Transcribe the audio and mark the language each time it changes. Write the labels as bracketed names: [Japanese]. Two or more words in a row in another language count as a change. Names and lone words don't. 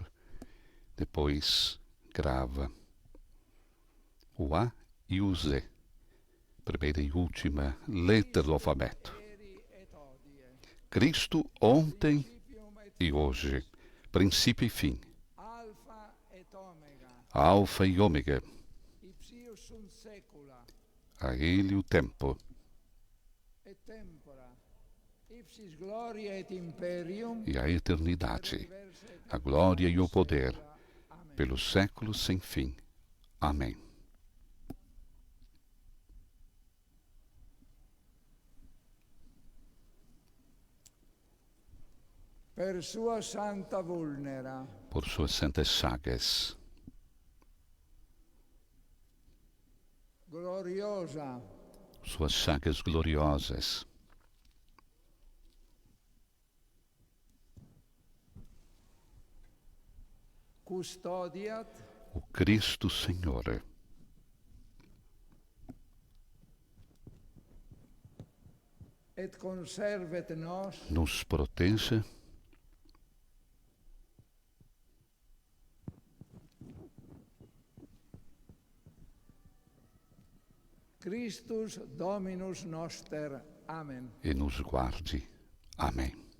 [Portuguese] Depois grava o A e o Z, primeira e última letra do alfabeto. Cristo ontem e hoje, princípio e fim, Alfa e Ômega, A Ele o tempo [Latin] et tempora, ipsis gloria et imperium, [Portuguese] e a eternidade, a glória e o poder, pelos séculos sem fim. Amém. [Latin] per sua santa vulnera, [Portuguese] Por suas santas chagas, [Latin] gloriosa, [Portuguese] suas chagas gloriosas, [Latin] custodiat [Portuguese] o Cristo Senhor [Latin] et conservet nos [Portuguese] nos proteja [Latin] Christus Dominus noster. Amen. [Portuguese] e nos guarde. Amém.